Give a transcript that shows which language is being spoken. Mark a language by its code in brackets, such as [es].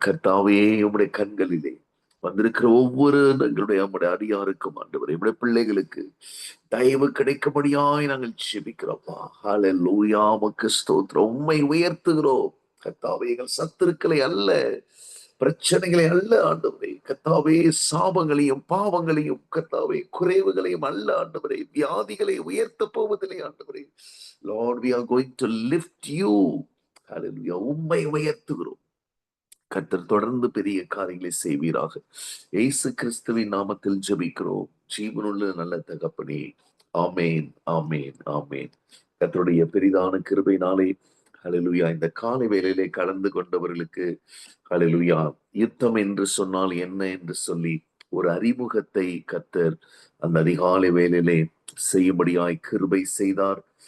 [ta] கர்த்தாவே, உம்முடைய கண்களிலே வந்திருக்கிற ஒவ்வொரு எங்களுடைய அடியாருக்கும் ஆண்டவரே, நம்முடைய பிள்ளைகளுக்கு தயவு கிடைக்கும்படியாய் நாங்கள் ஜெபிக்கிறோம்ப்பா. ஹல்லேலூயா. உமக்கு ஸ்தோத்திரம். உம்மை உயர்த்துகிறோம் கர்த்தாவே. எங்கள் சத்துருக்களை அல்ல, பிரச்சனைகளை அல்ல ஆண்டவரே, கர்த்தாவே, சாபங்களையும் பாவங்களையும் கர்த்தாவே, குறைவுகளையும் அல்ல ஆண்டவரே, வியாதிகளை உயர்த்த போவதில்லை ஆண்டவரே. [en] Lord, we are going to lift you. [ta] ஹல்லேலூயா. உம்மை உயர்த்துகிறோம். கர்த்தர் தொடர்ந்து பெரிய காரியங்களை செய்வீராக. இயேசு கிறிஸ்துவின் நாமத்தில் ஜெபிக்கிறோம் ஜீவனுள்ள நல்ல தகப்பனே. ஆமேன், ஆமேன், ஆமேன். கர்த்தருடைய பெரிதான கிருபையினாலே ஹல்லேலூயா இந்த காலை வேளையிலே கலந்து கொண்டவர்களுக்கு ஹல்லேலூயா யுத்தம் என்று சொன்னால் என்ன என்று சொல்லி ஒரு அறிமுகத்தை கர்த்தர் அந்த அதிகாலை வேளையிலே செய்யும்படியாய் கிருபை செய்தார்.